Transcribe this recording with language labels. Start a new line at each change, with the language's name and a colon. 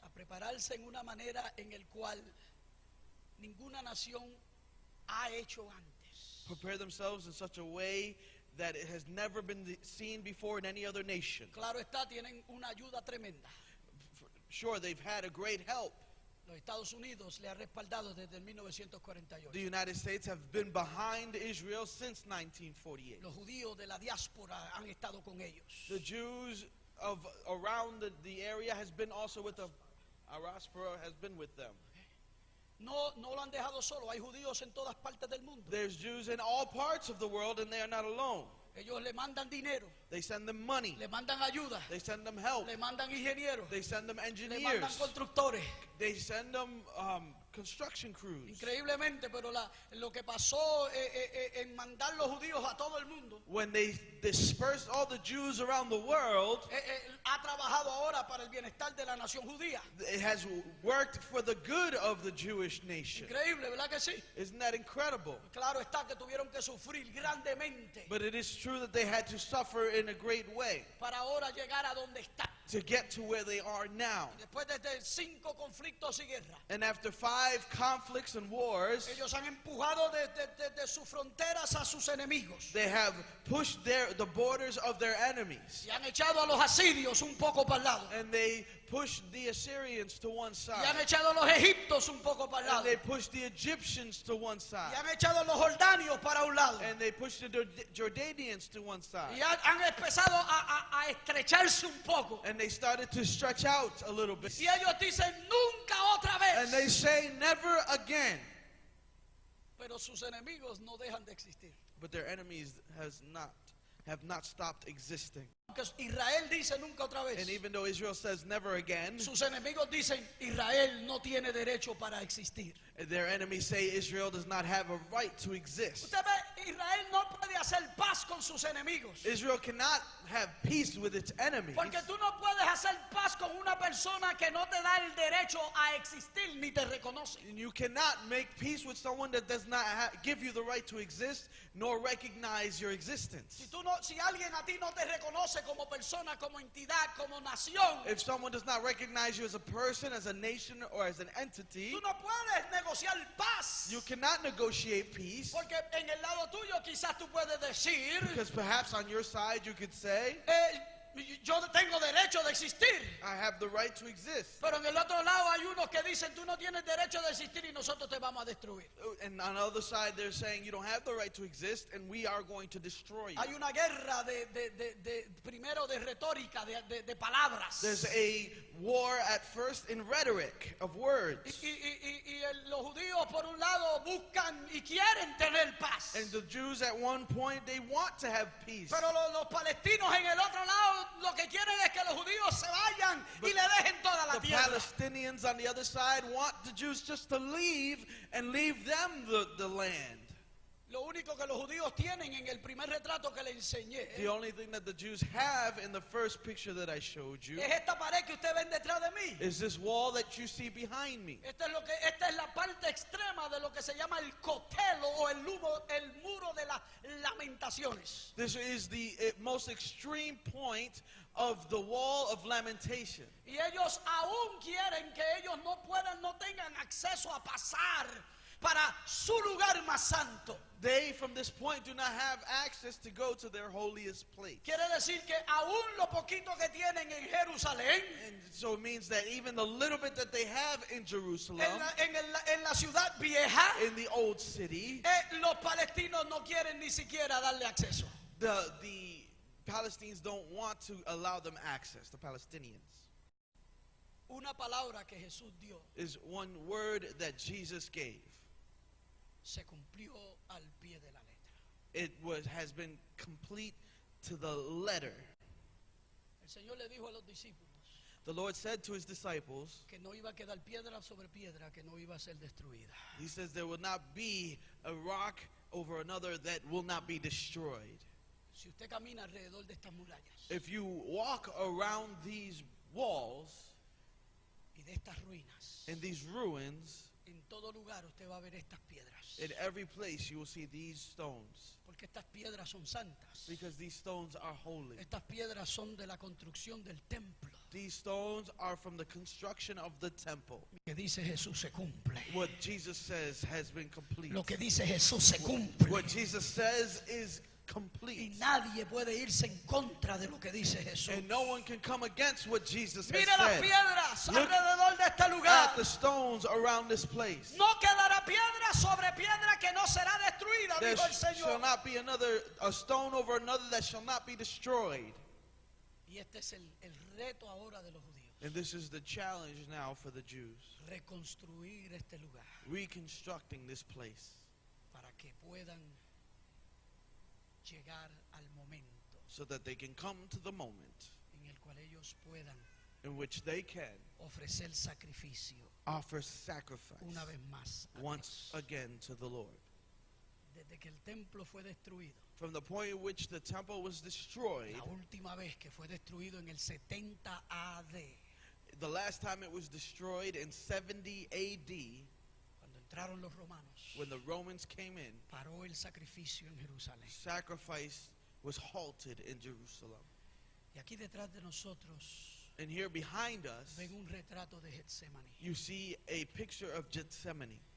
Spanish: A prepararse en una manera en el cual ninguna nación ha hecho antes.
English: Prepare themselves in such a way that it has never been seen before in any other nation.
Spanish: Claro está, tienen una ayuda tremenda.
English: Sure, they've had a great help.
Spanish: Los Estados Unidos le ha respaldado desde el 1948.
English: The United States have been behind Israel since 1948.
Spanish: Los judíos de la diáspora han estado con ellos.
English: The Jews of around the area has been also with them. Our diaspora has been with them.
Spanish: No lo han dejado solo. Hay judíos en todas partes del mundo.
English: There's Jews in all parts of the world and they are not alone.
Spanish: Ellos le mandan dinero,
English: They send them money.
Spanish: le mandan ayuda,
English: They send them help.
Spanish: le mandan ingenieros,
English: They send them
Spanish: le mandan
English: engineers.
Spanish: constructores.
English: They send them construction crews.
Spanish: Increíblemente, pero lo que pasó en mandar los judíos a todo el mundo
English: When they dispersed all the Jews around the world,
Spanish: ha trabajado ahora para el bienestar de la nación judía.
English: it has worked for the good of the Jewish nation.
Spanish: Increíble, ¿verdad que sí?
English: Isn't that incredible?
Spanish: Claro está que tuvieron que sufrir grandemente
English: But it is true that they had to suffer in a great way
Spanish: para ahora llegar a donde están.
English: to get to where they are now.
Spanish: Después de 5 conflictos y guerra,
English: And after 5 conflicts and wars,
Spanish: ellos han empujado desde sus fronteras a sus enemigos.
English: they have pushed the borders of their enemies.
Spanish: Y han echado a los asirios un poco para el lado.
English: And they pushed the Assyrians to one
Spanish: Y han
English: side.
Spanish: echado a los egiptos un poco para el
English: And
Spanish: lado.
English: they pushed the Egyptians to one side.
Spanish: han echado a los jordanios para un lado.
English: And they pushed the Jordanians to one side.
Spanish: Y han empezado a estrecharse un poco.
English: And they started to stretch out a little bit.
Spanish: Y ellos dicen nunca otra
English: And they
Spanish: vez.
English: say never again.
Spanish: Pero sus enemigos no dejan de existir.
English: But their enemies have not stopped existing.
Spanish: Aunque Israel dice nunca otra vez.
English: And even though Israel says never again,
Spanish: Sus enemigos dicen Israel no tiene derecho para existir.
English: their enemies say Israel does not have a right to exist.
Spanish: Usted ve, Israel no puede hacer paz con sus enemigos.
English: Israel cannot have peace with its enemies.
Spanish: Porque tú no puedes hacer paz con una persona que no te da el derecho a existir ni te reconoce.
English: And you cannot make peace with someone that does not give you the right to exist nor recognize your existence.
Spanish: Si alguien a ti no te reconoce como persona, como entidad, como nación,
English: If someone does not recognize you as a person, as a nation, or as an entity,
Spanish: tú no puedes negociar paz.
English: you cannot negotiate peace.
Spanish: Porque en el lado tuyo quizás tú puedes decir,
English: Because perhaps on your side you could say,
Spanish: yo tengo derecho de existir.
English: I have the right to exist.
Spanish: Pero en el otro lado hay unos que dicen, tú no tienes derecho de existir y nosotros te vamos a destruir.
English: And on the other side they're saying you don't have the right to exist and we are going to destroy you.
Spanish: Hay una guerra primero de retórica, de palabras.
English: There's a war at first in rhetoric of words.
Spanish: Los judíos por un lado buscan y quieren tener paz.
English: And the Jews at one point, they want to have peace.
Spanish: Pero los palestinos en el otro lado lo que quieren es que los judíos se vayan y le dejen toda la
English: The
Spanish: tierra.
English: Palestinians on the other side want the Jews just to leave and leave them the land.
Spanish: Lo único que los judíos tienen en el primer retrato que le enseñé
English: The only thing that the Jews have in the first picture that I showed you
Spanish: es esta pared que usted ven detrás de mí.
English: is this wall that you see behind me.
Spanish: Esta es la parte extrema de lo que se llama el cotelo o el muro de las lamentaciones.
English: This is the most extreme point of the wall of lamentation.
Spanish: Y ellos aún quieren que ellos no tengan acceso a pasar para su lugar más santo.
English: They, from this point, do not have access to go to their holiest place.
Spanish: Quiere decir que aún lo poquito que tienen en Jerusalén,
English: And so it means that even the little bit that they have in Jerusalem,
Spanish: en la ciudad vieja,
English: in the old city,
Spanish: los palestinos no quieren ni siquiera darle acceso.
English: the Palestinians don't want to allow them access, the Palestinians.
Spanish: Una palabra que Jesús dio
English: Is one word that Jesus gave.
Spanish: se cumplió al pie de la letra.
English: It has been complete to the letter.
Spanish: El Señor le dijo a los discípulos
English: The Lord said to his disciples,
Spanish: que no iba a quedar piedra sobre piedra que no iba a ser destruida.
English: he says there will not be a rock over another that will not be destroyed.
Spanish: Si usted camina alrededor de estas murallas
English: If you walk around these walls
Spanish: y de estas ruinas,
English: and these ruins,
Spanish: en todo lugar usted va a ver estas piedras.
English: in every place you will see these stones.
Spanish: Porque estas piedras son santas.
English: Because these stones are holy.
Spanish: Estas piedras son de la construcción del templo.
English: These stones are from the construction of the temple.
Spanish: Lo que dice Jesús se cumple.
English: What Jesus says has been complete.
Spanish: Lo que dice Jesús se cumple.
English: What Jesus says is
Spanish: Y
English: complete.
Spanish: nadie puede irse en contra de lo que dice Jesús.
English: And no one can come against what Jesus has
Spanish: Mire las
English: said.
Spanish: piedras
English: Look
Spanish: alrededor de este lugar.
English: At the stones around this place.
Spanish: No quedará piedra sobre piedra que no será destruida,
English: There
Spanish: dijo el
English: shall
Spanish: Señor.
English: not be a stone over another that shall not be destroyed.
Spanish: Y este es el reto ahora de los judíos.
English: And this is the challenge now for the Jews.
Spanish: Reconstruir este lugar
English: Reconstructing this place
Spanish: para que puedan llegar al momento
English: so that they can come to the moment
Spanish: en el cual ellos puedan
English: in which they can
Spanish: ofrecer sacrificio
English: offer sacrifice
Spanish: una vez más a
English: once
Spanish: Dios.
English: again to the Lord.
Spanish: Desde que el templo fue destruido,
English: From the point in which the temple was destroyed,
Spanish: la última vez que fue destruido en el 70 AD,
English: the last time it was destroyed in 70 AD,
Spanish: cuando entraron los romanos,
English: when the Romans came in,
Spanish: paró el sacrificio en Jerusalén.
English: sacrifice was halted in Jerusalem.
Spanish: Y aquí detrás de nosotros
English: And here behind us,
Spanish: ven un retrato de Getsemaní.
English: you see a picture of Gethsemane.